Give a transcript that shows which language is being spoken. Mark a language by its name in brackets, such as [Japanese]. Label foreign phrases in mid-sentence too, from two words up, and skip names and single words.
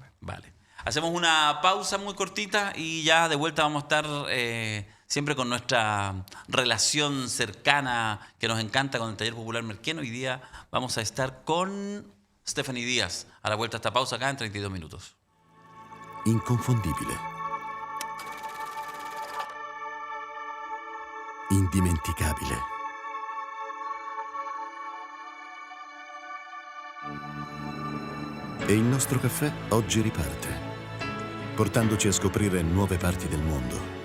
[Spanish] Vale. Hacemos una pausa muy cortita y ya de vuelta vamos a estar siempre con nuestra relación cercana que nos encanta con el Taller Popular Merquén. Hoy día vamos a estar con Stephanie Díaz a la vuelta a esta pausa acá en 32 minutos. [Italian] Inconfondibile. Indimenticabile. E il nostro caffè oggi riparte, portandoci a scoprire nuove parti del mondo.